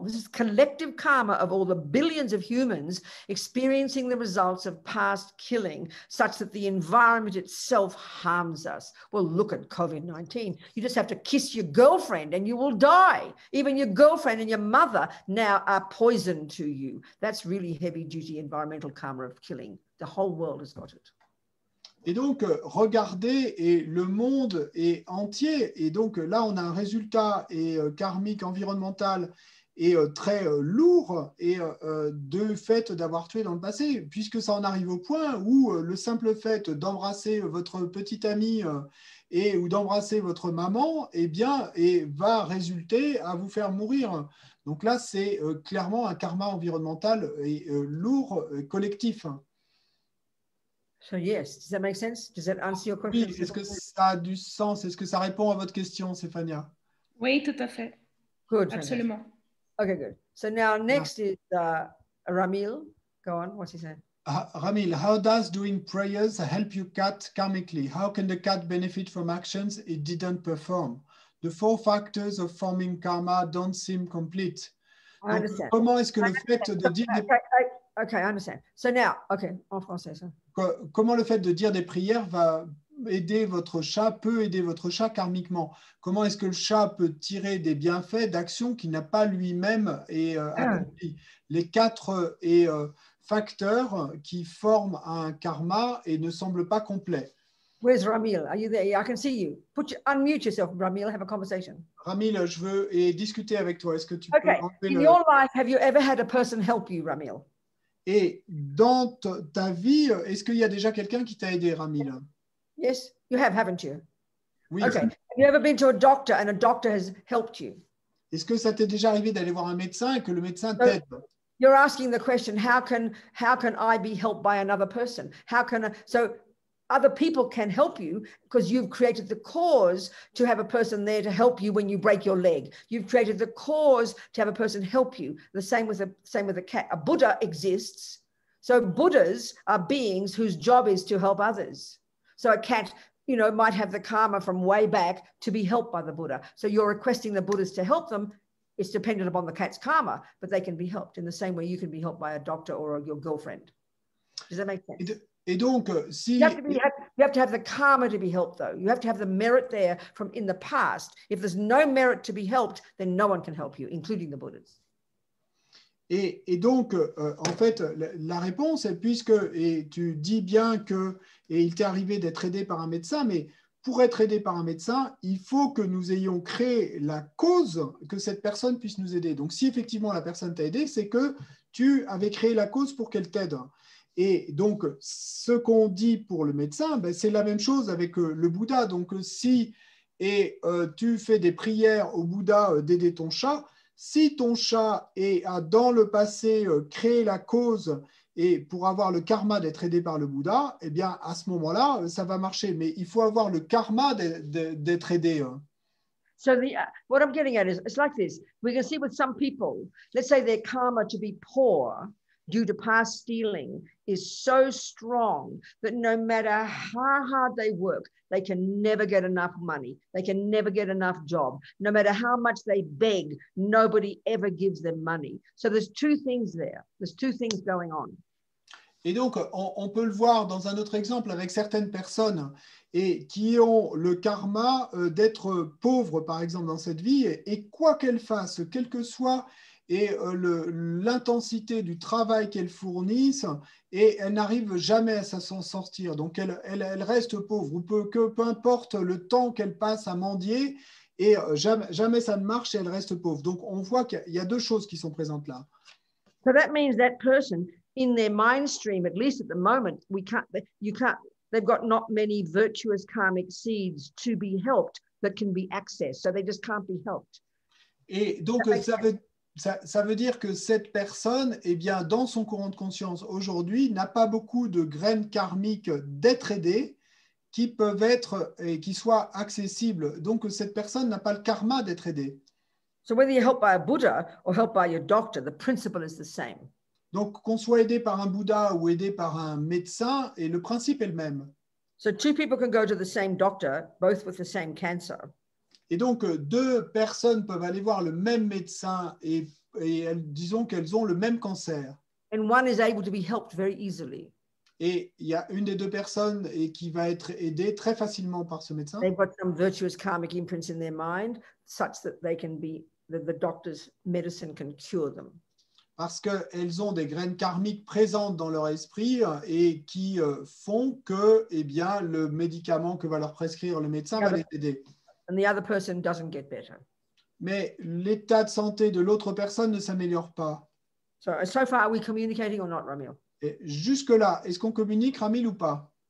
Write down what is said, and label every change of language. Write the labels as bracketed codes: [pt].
[en] This is collective karma of all the billions of humans experiencing the results of past killing, such that the environment itself harms us. Well, look at COVID-19. You just have to kiss your girlfriend and you will die. Even your girlfriend and your mother now are poisoned to you. That's really heavy-duty environmental karma of killing. The whole world has got it. [fr] Et donc, regardez, et le monde est entier. Et donc, là, on a un résultat karmique, environnemental et très lourd et de fait d'avoir tué dans le passé, puisque ça en arrive au point où le simple fait d'embrasser votre petite amie ou d'embrasser votre maman, eh bien, va résulter à vous faire mourir. Donc là, c'est clairement un karma environnemental et lourd, collectif. [en] So yes, does that make sense? Does that answer your question? [fr] Oui, est-ce que ça a du sens? Est-ce que ça répond à votre question, Stéphania? Oui, tout à fait. [en] Good. [fr] Absolument. [en] Okay, good. So now next is Ramil. Go on, what's he saying? Ramil, how does doing prayers help you cat karmically? How can the cat benefit from actions it didn't perform? The 4 factors of forming karma don't seem complete. I understand. [fr] Comment est-ce que le fait de dire des... [en] Okay, I understand. So now, okay, [fr] en français, ça. Comment le fait de dire des prières va aider votre chat, peut aider votre chat karmiquement? Comment est-ce que le chat peut tirer des bienfaits d'actions qu'il n'a pas lui-même accompli? Les 4 facteurs qui forment un karma et ne semblent pas complets. [en] Where's Ramil? Are you there? I can see you. Unmute yourself, Ramil. Have a conversation. [fr] Ramil, je veux discuter avec toi. Est-ce que tu peux [en] In your life, have you ever had a person help you, Ramil? [fr] Et dans ta vie, est-ce qu'il y a déjà quelqu'un qui t'a aidé, Ramil? [en] Yes, you have, haven't you? [fr] Oui. [en] Okay. Have you ever been to a doctor and a doctor has helped you? [fr] Est-ce que ça t'est déjà arrivé d'aller voir un médecin et que le médecin t'aide? [en] You're asking the question, how can I be helped by another person? So other people can help you because you've created the cause to have a person there to help you when you break your leg. You've created the cause to have a person help you. The same with a cat. A Buddha exists. So Buddhas are beings whose job is to help others. So a cat, might have the karma from way back to be helped by the Buddha. So you're requesting the Buddhas to help them. It's dependent upon the cat's karma, but they can be helped in the same way you can be helped by a doctor or your girlfriend. Does that make sense? [fr] Et donc, si... [en] You have to have the karma to be helped, though. You have to have the merit there from in the past. If there's no merit to be helped, then no one can help you, including the Buddhas. [fr] Et donc, en fait, la réponse est et tu dis bien que, et il t'est arrivé d'être aidé par un médecin, mais pour être aidé par un médecin, il faut que nous ayons créé la cause que cette personne puisse nous aider. Donc, si effectivement la personne t'a aidé, c'est que tu avais créé la cause pour qu'elle t'aide. Et donc, ce qu'on dit pour le médecin, c'est la même chose avec le Bouddha. Donc, si tu fais des prières au Bouddha d'aider ton chat, si ton chat a dans le passé créé la cause et pour avoir le karma d'être aidé par le Bouddha, eh bien, à ce moment-là, ça va marcher. Mais il faut avoir le karma d'être aidé. [en] So what I'm getting at is, it's like this. We can see with some people, let's say their karma to be poor due to past stealing is so strong that no matter how hard they work, they can never get enough money. They can never get enough job. No matter how much they beg, nobody ever gives them money. So there's 2 things there. There's 2 things going on. [fr] Et donc, on peut le voir dans un autre exemple avec certaines personnes qui ont le karma d'être pauvres, par exemple, dans cette vie, et quoi qu'elles fassent, quel que soit l'intensité du travail qu'elles fournissent, et elles n'arrivent jamais à s'en sortir. Donc, elles restent pauvres, ou peu importe le temps qu'elles passent à mendier, et jamais ça ne marche et elles restent pauvres. Donc, on voit qu'il y a 2 choses qui sont présentes là. [en] So that means that person, in their mind stream, at least at the moment, they've got not many virtuous karmic seeds to be helped that can be accessed. So they just can't be helped. [fr] Et donc, ça veut dire que cette personne, eh bien, dans son courant de conscience aujourd'hui, n'a pas beaucoup de graines karmiques d'être aidée qui peuvent être et qui soient accessibles. Donc, cette personne n'a pas le karma d'être aidée. [en] So whether you're helped by a Buddha or helped by your doctor, the principle is the same. [fr] Donc, qu'on soit aidé par un Bouddha ou aidé par un médecin, et le principe est le même. [en] So 2 people can go to the same doctor, both with the same cancer. [fr] Et donc, 2 personnes peuvent aller voir le même médecin et disons qu'elles ont le même cancer. [en] And one is able to be helped very easily. [fr] Et il y a une des 2 personnes qui va être aidée très facilement par ce médecin. [en] They've got some virtuous karmic imprints in their mind such that they can be, the doctor's medicine can cure them. [fr] Parce qu'elles ont des graines karmiques présentes dans leur esprit et qui font que eh bien, le médicament que va leur prescrire le médecin va les aider. [en] And the other person doesn't get better. [fr] Mais l'état de santé de l'autre personne ne s'améliore pas. [en] So far, are we communicating or not, Ramil? [fr] Et jusque-là, est-ce qu'on communique, Ramil, ou pas?